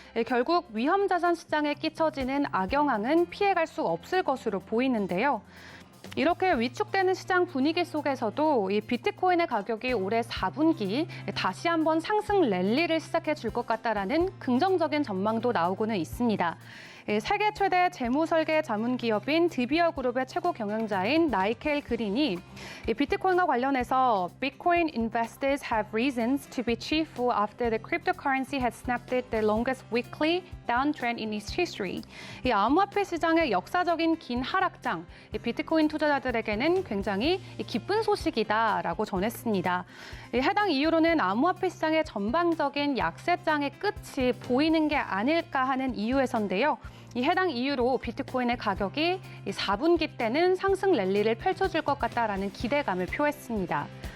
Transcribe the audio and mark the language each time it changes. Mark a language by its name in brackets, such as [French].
[Korean] 결국 위험 자산 시장에 끼쳐지는 악영향은 피해갈 수 없을 것으로 보이는데요. 이렇게 위축되는 시장 분위기 속에서도 이 비트코인의 가격이 올해 4분기 다시 한번 상승 랠리를 시작해 줄 것 같다라는 긍정적인 전망도 나오고는 있습니다. 세계 최대 재무 설계 자문 기업인 드비어 그룹의 최고 경영자인 나이켈 그린이 비트코인과 관련해서 [English] Bitcoin investors have reasons to be cheerful after the cryptocurrency has snapped the longest weekly downtrend in its history. [Korean] 이 암호화폐 시장의 역사적인 긴 하락장, 비트코인 투자자들에게는 굉장히 기쁜 소식이다라고 전했습니다. 해당 이유로는 암호화폐 시장의 전반적인 약세장의 끝이 보이는 게 아닐까 하는 이유에서인데요. 이 해당 이유로 비트코인의 가격이 4분기 때는 상승 랠리를 펼쳐줄 것 같다라는 기대감을 표했습니다.